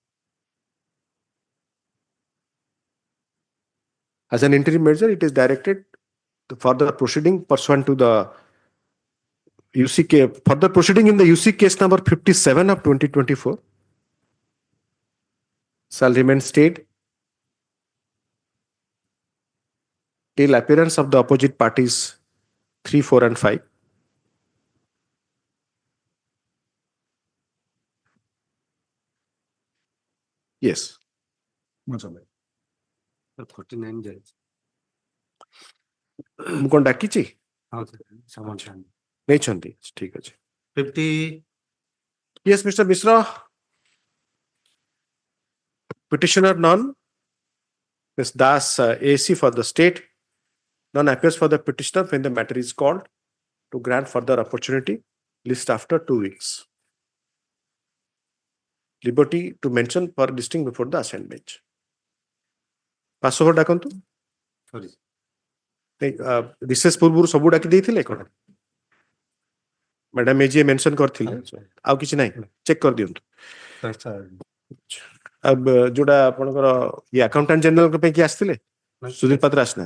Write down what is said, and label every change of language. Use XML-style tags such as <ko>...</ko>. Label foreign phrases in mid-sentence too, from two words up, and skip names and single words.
<en>As an interim measure, it is directed to further proceeding pursuant to the UCK, further proceeding in the UC case number 57 of 2024 shall remain stayed till appearance of the opposite parties 3, 4, and 5. Yes. 49 judge.</en> <or>ମୁଁ କଣ ଡାକିଛି? ହଁ sir, ସମାଧାନ। ନେଇଛନ୍ତି ଠିକ ଅଛି।</or> <en>50 Yes, Mr. Misra. Petitioner none. Ms. Das AC for the state. None appears for the petitioner when the matter is called to grant further opportunity. List after 2 weeks. Liberty to mention for listing before the assigned bench. Pass over ଡାକନ୍ତୁ। sorry</en> <or>ରିସେସ୍ ପୂର୍ବରୁ ସବୁ ଡାକି ଦେଇଥିଲେ କଣ? ମ୍ୟାଡାମ ଏ ଯିଏ ମେନସନ କରିଥିଲେ ଆଉ କିଛି ନାହିଁ, ଚେକ୍ କରିଦିଅନ୍ତୁ। ଯୋଉଟା ଆପଣଙ୍କର ଇଏ</or> <en>Accountant General</en> <or>ପାଇଁ କିଏ ଆସିଥିଲେ?</or>